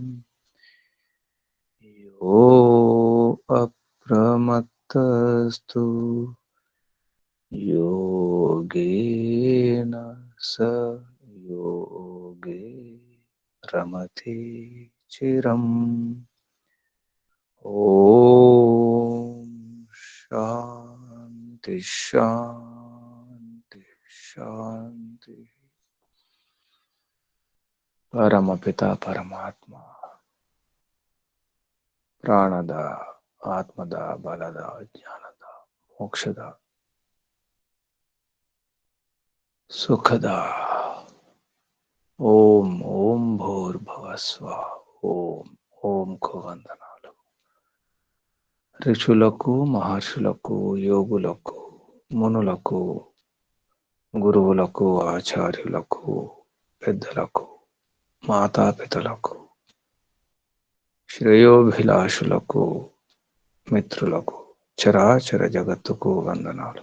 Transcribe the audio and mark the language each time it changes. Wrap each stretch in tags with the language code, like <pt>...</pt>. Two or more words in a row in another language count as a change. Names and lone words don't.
<sa>यो अप्रमत्तस्तु योगेन स योगे रमते चिरम् ॐ शान्ति शान्ति शान्ति। परमपिता परमात्मा प्राणद आत्मद बलद ज्ञानद मोक्षद सुखद ఓం ఓం భూర్భువస్వ ఓం ఓం</sa> <te>కు వందనాలు. ఋషులకు మహర్షులకు యోగులకు మునులకు గురువులకు ఆచార్యులకు పెద్దలకు మాతాపితలకు శ్రేయోభిలాషులకు మిత్రులకు చరాచర జగత్తుకు వందనాలు.</te>